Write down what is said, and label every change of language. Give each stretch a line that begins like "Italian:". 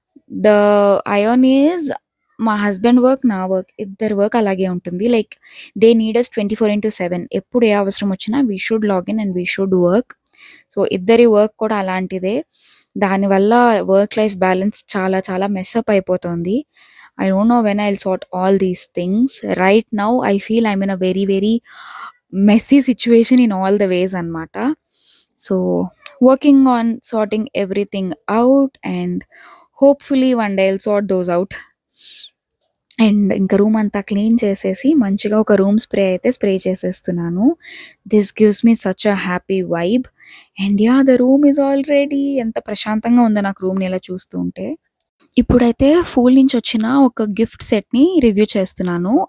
Telugu: The ion is మా husband work, నా work ఇద్దరి వర్క్ అలాగే ఉంటుంది.
English: Like they need us 24/7.
Telugu: ఎప్పుడు ఏ అవసరం వచ్చినా
English: We should log in and we should work.
Telugu: So, ఇద్దరి వర్క్ కూడా అలాంటిదే. దానివల్ల వర్క్ లైఫ్ బ్యాలెన్స్ చాలా చాలా మెస్అప్ అయిపోతుంది.
English: I don't know when I'll sort all these things. Right now, I feel I'm in a very, very messy situation in all the ways అనమాట. So, working on sorting everything out and hopefully one day I'll sort those out.
Telugu: And ఇంకా room అంతా clean చేసేసి మంచిగా ఒక room spray అయితే spray చేసేస్తున్నాను.
English: This gives me such a happy vibe. And yeah, the room is already.
Telugu: ఎంత ప్రశాంతంగా ఉందో నాకు రూమ్ని ఇలా చూస్తూ ఉంటే. ఇప్పుడైతే ఫూల్ నుంచి వచ్చిన ఒక గిఫ్ట్ సెట్ని రివ్యూ చేస్తున్నాను.